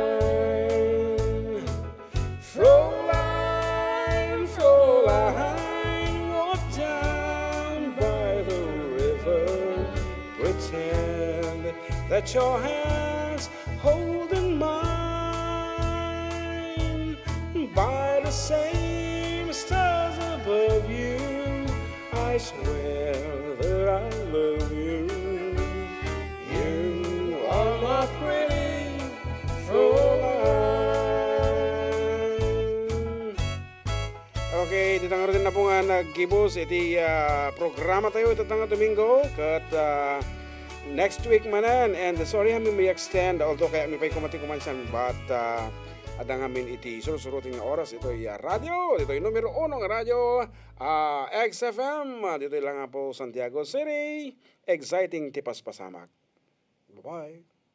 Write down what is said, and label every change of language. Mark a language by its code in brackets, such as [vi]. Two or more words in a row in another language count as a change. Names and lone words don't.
[en] Fräulein, Fräulein, walk down by the river, pretend that your hands holding mine, by the same stars above you, I swear that I love you. You are my pretty Fräulein. [ilo] Okay, ditang rin na po nga nagkibos iti programa tayo ito nga Domingo kat [en] next week [ilo] manan, [en] and sorry [ilo] kami may extend although kaya may pay kumati kumansan, but ada ngamin iti surusuruting na oras ito radio, [tl] ito yung numero [ilo] 1 ng radio xFM, dito lang nga po Santiago City, exciting tipas pasamak. Bye-bye.